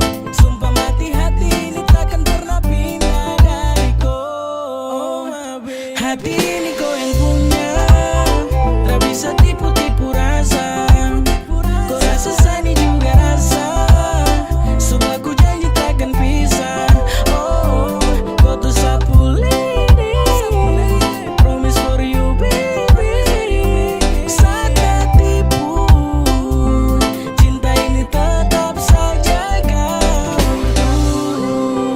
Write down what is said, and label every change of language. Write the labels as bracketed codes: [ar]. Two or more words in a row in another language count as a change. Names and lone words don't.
[ms] Sumpah mati hati ini takkan pernah pindah dari kau. Hati ini kau yang punya, tak bisa tipu-tipu rasa. Kau rasa sani juga rasa, sumpah ku janji takkan pisah. Oh, kau tuh sapu lidi, [en] promise for you baby. [ms] Saat tak tipu, cinta ini tetap saja kau.